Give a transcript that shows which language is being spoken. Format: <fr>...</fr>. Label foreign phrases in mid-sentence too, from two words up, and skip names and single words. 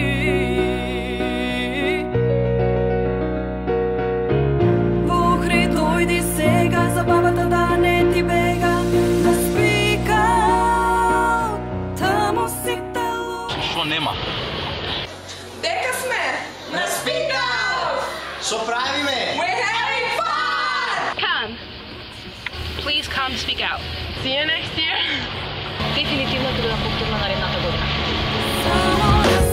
<mk>Забавата да не ти бега, да Speak Out, таму сите луѓе. Шо нема? Дека сме на Speak Out! Шо правиме?</mk> <en>We're having fun! Come. Please come to Speak Out. See you next year!</en> <mk>Дефинитивно ќе бидам повторна наредната година. Само</mk>